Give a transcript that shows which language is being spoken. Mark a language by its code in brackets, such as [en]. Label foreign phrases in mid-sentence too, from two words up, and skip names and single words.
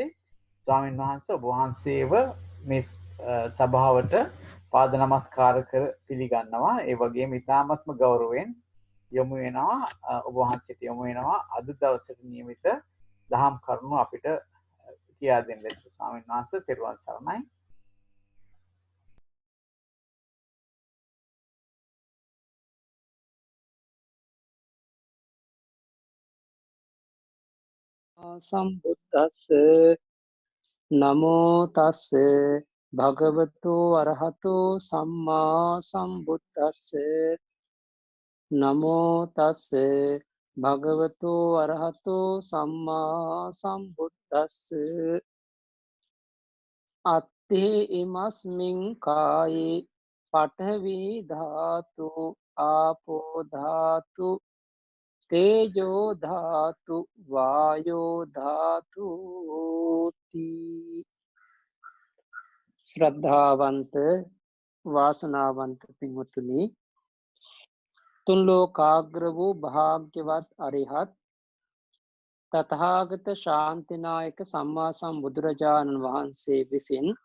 [si] ස්වාමීන් වහන්සේ ඔබ වහන්සේව මේ සභාවට පාද නමස්කාර කර පිළිගන්නවා. ඒ වගේම ඉතාමත්ම ගෞරවයෙන් යොමු වෙනවා ඔබ වහන්සේට යොමු වෙනවා අද දවසට නියමිත දහම් කරුණු අපිට කියා දෙන්න. ස්වාමීන් වහන්සේ තෙරුවන් සරණයි. [pi] සම්බුද්දස්ස නමෝ තස්ස භගවතු අරහතෝ සම්මා සම්බුද්දස්ස නමෝ තස්ස භගවතු අරහතෝ සම්මා සම්බුද්දස්ස අත්තේ ඉමස්මින් කායේ පඨවි ධාතු ආපෝ ධාතු තේජෝ ධාතු වායෝ ධාතුති. [si] ශ්‍රද්ධාවන්ත වාසනාවන්ත පින්වතුනි, තුන් ලෝකාග්‍ර වූ භාග්‍යවත් අරිහත් තථාගත ශාන්තිනායක සම්මා සම්බුදුරජාණන් වහන්සේ විසින්